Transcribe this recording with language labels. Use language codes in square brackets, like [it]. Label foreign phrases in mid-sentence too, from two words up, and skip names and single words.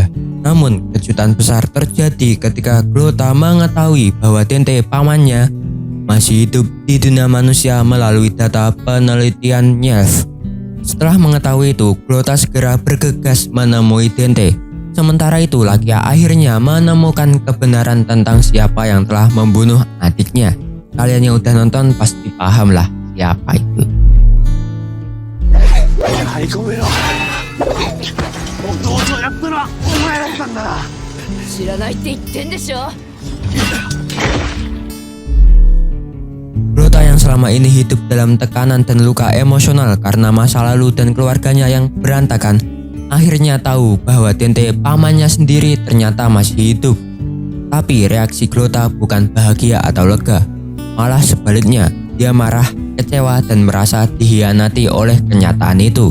[id] Namun kejutan besar terjadi ketika Glota mengetahui bahwa Dente pamannya masih hidup di dunia manusia melalui data penelitian Nyelf. Setelah mengetahui itu, Glota segera bergegas menemui Dente. Sementara itu, Lakia akhirnya menemukan kebenaran tentang siapa yang telah membunuh adiknya. Kalian yang udah nonton pasti paham lah siapa itu. [ja] はい、ごめんよ。弟をやったのはお前だったんだな。知らないって言ってんでしょ。 [id] Glota yang selama ini hidup dalam tekanan dan luka emosional karena masa lalu dan keluarganya yang berantakan, akhirnya tahu bahwa Dente pamannya sendiri ternyata masih hidup. Tapi reaksi Glota bukan bahagia atau lega, malah sebaliknya, dia marah, kecewa dan merasa dikhianati oleh kenyataan itu.